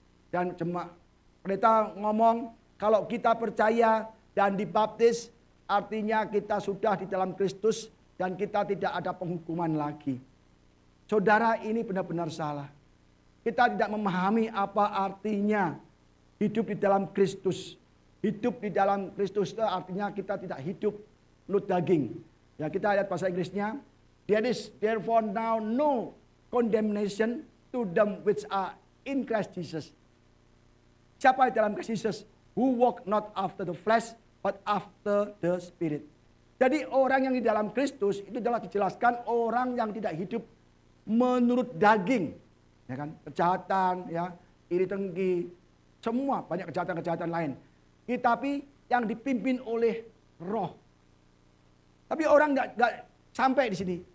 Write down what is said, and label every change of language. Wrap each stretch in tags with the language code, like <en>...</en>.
<id>Dan pendeta ngomong, kalau kita percaya dan dibaptis, artinya kita sudah di dalam Kristus dan kita tidak ada penghukuman lagi. Saudara, ini benar-benar salah. Kita tidak memahami apa artinya hidup di dalam Kristus. Hidup di dalam Kristus itu artinya kita tidak hidup menurut daging. Ya, kita lihat bahasa Inggrisnya.</id> <en>There is therefore now no condemnation to them which are in Christ Jesus. Siapa di dalam Kristus Jesus? Who walk not after the flesh, but after the Spirit.</en> <id>Jadi orang yang di dalam Kristus itu adalah dijelaskan orang yang tidak hidup menurut daging. Ya kan? Kejahatan, ya, iri dengki, semua banyak kejahatan-kejahatan lain. Tapi yang dipimpin oleh roh. Tapi orang nggak sampai di sini.</id>